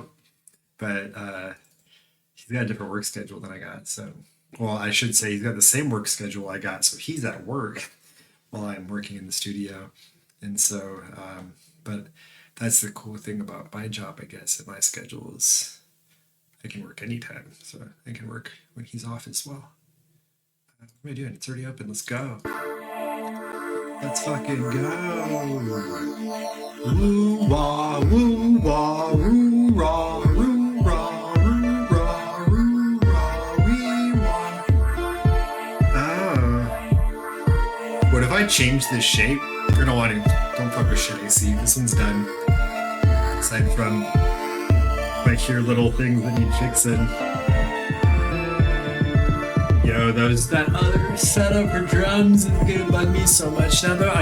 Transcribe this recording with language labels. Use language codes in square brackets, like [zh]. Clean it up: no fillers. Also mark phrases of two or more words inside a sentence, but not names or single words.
[en] But he's got a different work schedule than I got, so well, I should say he's got the same work schedule I got, so he's at work while I'm working in the studio, and so but that's the cool thing about my job, I guess, and my schedule is I can work anytime, so I can work when he's off as well. What am I doing? It's already open. Let's go. Let's fucking go. Woo wah woo wah woo rah woo rah woo rah woo rah wee wah. Oh. What if I change this shape? You're gonna want to. Don't fuck with shit, AC. This one's done. Aside from like here little things that need fixing. Yo, that other setup for drums is gonna bug me so much now though.